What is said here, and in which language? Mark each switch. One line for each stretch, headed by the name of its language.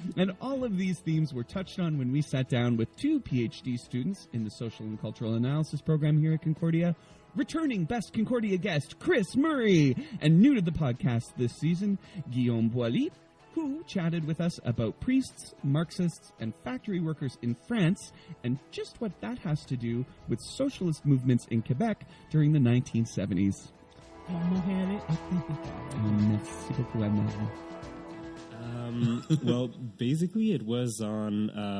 English: And all of these themes were touched on when we sat down with two PhD students in the Social and Cultural Analysis program here at Concordia, returning Best Concordia guest, Kris Murray, and new to the podcast this season, Guillaume Boily, who chatted with us about priests, Marxists, and factory workers in France, and just what that has to do with socialist movements in Quebec during the 1970s.
French: Merci beaucoup, Anne-Marie.
English: Well, basically, it was on.